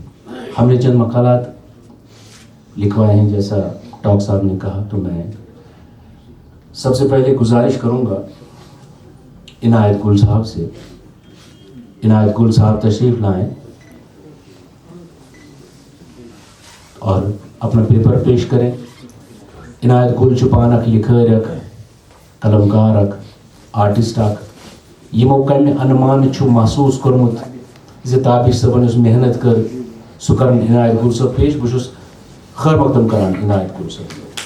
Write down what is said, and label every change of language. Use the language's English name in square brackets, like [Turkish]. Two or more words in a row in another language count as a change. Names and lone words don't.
[Urdu] ہم نے چند مقالات لکھوائے ہیں جیسا ٹاک صاحب نے کہا، تو میں سب سے پہلے گزارش کروں گا عنایت گل صاحب سے. عنایت گل صاحب تشریف لائیں اور اپنا پیپر پیش کریں. [Kashmiri] عنایت گل چپانک لکھٲرِکھ، قلمکارک، آرٹسٹ اکھ یمو کمہِ انمان چھُ محسوس کوٚرمُت زِ تابش صٲبن یُس محنت کٔر سُہ کرن عنایت گل صٲب پیش. بہٕ چھُس خیر مقدم کران عنایت گل صٲب.